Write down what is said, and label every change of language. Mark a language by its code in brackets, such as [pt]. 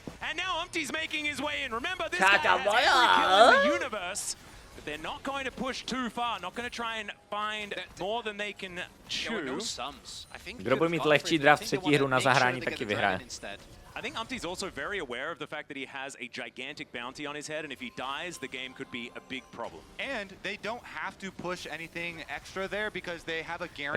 [en] And now Umti's making his way in. Remember, this guy has every kill in the universe, but they're not going to push too far. Not going to try and find more than they can chew. [cs] Kdo bude mít lehčí draft třetí hru na zahrání, taky vyhraje. [en] I think Umti's also very aware of the fact that he has a gigantic bounty on his head, and if he dies, the game could be a big problem. And they don't have to push anything extra there because they have a guarantee.